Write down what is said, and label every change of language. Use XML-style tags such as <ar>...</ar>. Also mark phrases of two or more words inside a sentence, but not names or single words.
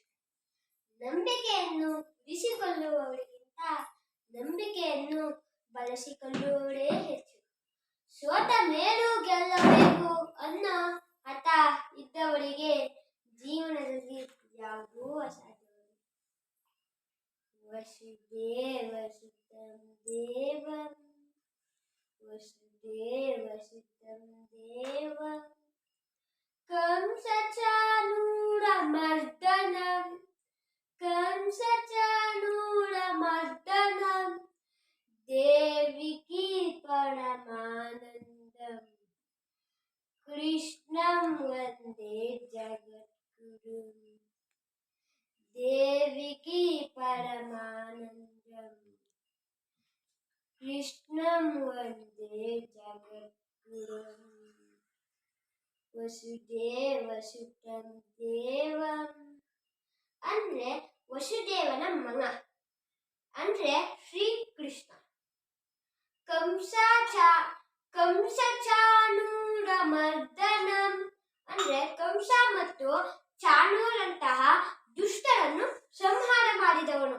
<kn>ನಂಬಿಕೆಯನ್ನು ಉಳಿಸಿಕೊಳ್ಳುವವರಿಗಿಂತ ನಂಬಿಕೆಯನ್ನು ಬಳಸಿಕೊಳ್ಳುವವರೇ ಹೆಚ್ಚು. ಸೋತ ಮೇಲೂ ಗೆಲ್ಲಬೇಕು ಅನ್ನೋ ಹಠ ಇದ್ದವರಿಗೆ ಜೀವನದಲ್ಲಿ ಯಾವುದೂ ಅಸಾಧ್ಯವಲ್ಲ.</kn> <sa>ವಸುದೇವ ಸುತಂ ದೇವಂ ವಸುದೇವ ಸುತಂ ದೇವಂ ಕಂಸ ಚಾಣೂರಮರ್ದನಂ ಕಂಸ ಚಾಣೂರಮರ್ದನಂ ದೇವಿಕಿ ಪರಮಾನಂದಂ ಕೃಷ್ಣಂ ವಂದೇ ಜಗದ್ಗುರುಂ ದೇವಿಕಿ ಪರಮಾನಂದಂ ಕೃಷ್ಣಂ ವಂದೇ ಜಗದ್ಗುರುಂ ವಸುದೇವ ಸುತಂ ದೇವಂ</sa> <kn>ಅಂದ್ರೆ ವಸುದೇವನ ಮಗ ಅಂದ್ರೆ ಶ್ರೀಕೃಷ್ಣ.</kn> <sa>ಕಂಸ ಚಾಣೂರಮರ್ದನಂ</sa> <kn>ಅಂದ್ರೆ ಕಂಸ ಮತ್ತು ಚಾಣೂರಂತಹ ದುಷ್ಟರನ್ನು ಸಂಹಾರ ಮಾಡಿದವನು.</kn>